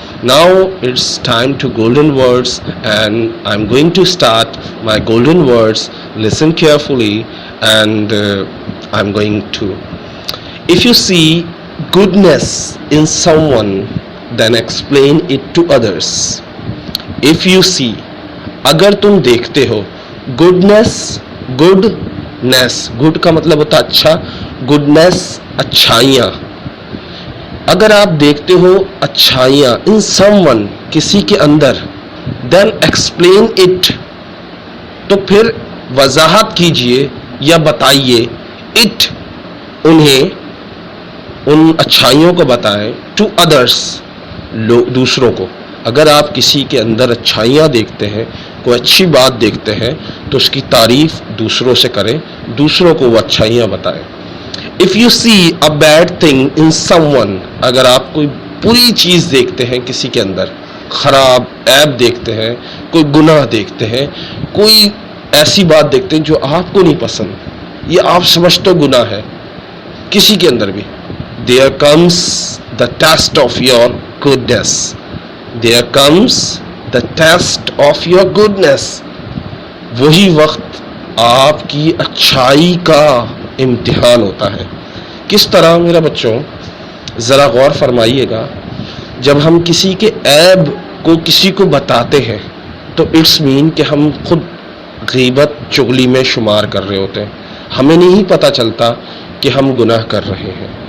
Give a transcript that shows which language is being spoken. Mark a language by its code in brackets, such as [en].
[en] Now it's time to golden words and I'm going to start my golden words. Listen carefully and I'm going to. If you see goodness in someone, then explain it to others. If you see, [ur] اگر تم دیکھتے ہو, goodness, good کا مطلب ہوتا ہے اچھا, goodness اچھائیاں. اگر آپ دیکھتے ہو اچھائیاں [en] in someone, [ur] کسی کے اندر, [en] then explain it, [ur] تو پھر وضاحت کیجئے یا بتائیے, اٹ, انہیں, ان اچھائیوں کو بتائیں, [en] to others, [ur] دوسروں کو. اگر آپ کسی کے اندر اچھائیاں دیکھتے ہیں, کوئی اچھی بات دیکھتے ہیں, تو اس کی تعریف دوسروں سے کریں, دوسروں کو وہ اچھائیاں بتائیں. [en] If you see a bad thing in someone, [ur] اگر آپ کوئی بری چیز دیکھتے ہیں کسی کے اندر, خراب عیب دیکھتے ہیں, کوئی گناہ دیکھتے ہیں, کوئی ایسی بات دیکھتے ہیں جو آپ کو نہیں پسند, یہ آپ سمجھتے ہو گناہ ہے کسی کے اندر بھی, [en] there comes the test of your goodness. There comes the test of your goodness. [ur] وہی وقت آپ کی اچھائی کا امتحان ہوتا ہے. کس طرح میرا بچوں, ذرا غور فرمائیے گا, جب ہم کسی کے عیب کو کسی کو بتاتے ہیں تو [en] it's mean [ur] کہ ہم خود غیبت چغلی میں شمار کر رہے ہوتے ہیں, ہمیں نہیں پتہ چلتا کہ ہم گناہ کر رہے ہیں.